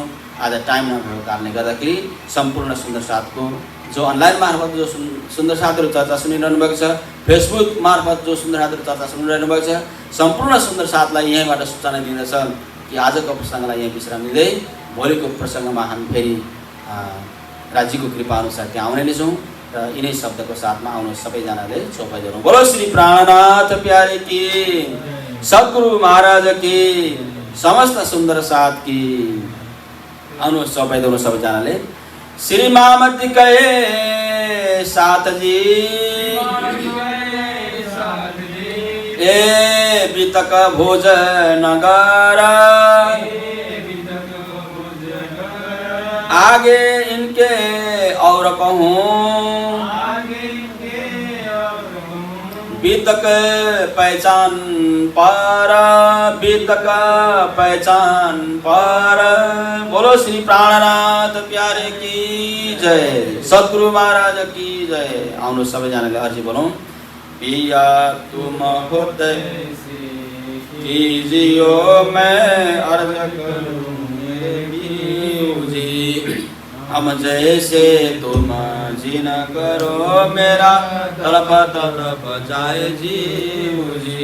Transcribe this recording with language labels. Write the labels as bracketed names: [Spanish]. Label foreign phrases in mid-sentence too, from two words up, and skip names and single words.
[Nepali] आज टाइम नभएको कारणले गर्दाखेरि सम्पूर्ण सुन्दर साथको जो अनलाइन मार्फत जो सुन्दर साथीहरू चर्चा सुनिरहनु भएको छ, फेसबुक मार्फत जो सुन्दर साथीहरू चर्चा सुनिरहनु भएको छ, सम्पूर्ण सुन्दर साथलाई यहीँबाट सूचना दिँदछ कि आजको प्रसङ्गलाई यहाँ विश्राम दिँदै भोलिको प्रसङ्गमा हामी फेरि राज्यको कृपा अनुसार त्यहाँ आउने नै छौँ र यिनै शब्दको साथमा आउनु सबैजनाले चौपाइदेऊ। [Hindi] बोलो श्री प्राणनाथ प्यारे की, सद्गुरु महाराज की, समस्त सुन्दर साथ की। [Nepali] आउनु चौपाइदेऊ सबैजनाले। [Hindi] श्री मामती कहे साथ जी, ए बितक भोजन गर, आगे इनके और कहूँ, बीतक पहचान पर, बीतक पहचान पर। बोलो श्री प्राणनाथ प्यारे की जय, सद्गुरु महाराज की जय। [Nepali] आउनु सबैजनाले अर्जी बोलौँ। [Hindi] पिया तुम खुद कीजियो मैं अर्ज करूं जी, हम जैसे तुम जी न करो मेरा तड़प तड़प जाए जीव जी।